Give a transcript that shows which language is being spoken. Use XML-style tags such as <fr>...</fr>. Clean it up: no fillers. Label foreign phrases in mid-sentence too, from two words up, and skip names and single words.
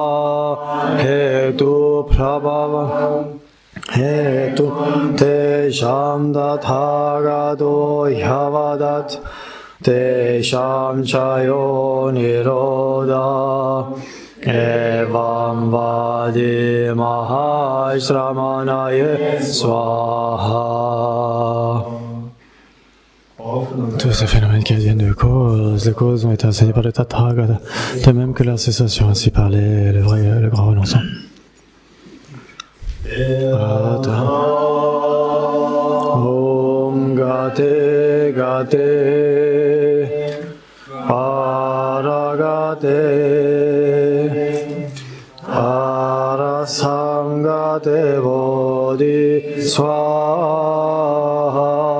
<sa>हेतु प्रभव हेतु तेषां तथागतो यवदत् तेषां चयो निरोध एवं वादी महाश्रमणये</sa> <fr>Swaha Tous ces phénomènes qui viennent de cause, les causes ont été enseignés par le Tathagata, de même que leur cessation, ainsi parlait le grand renonçant.</fr> <sa>ॐ गते गते पारगते अरसम् गते बोधि स्वाहा</sa>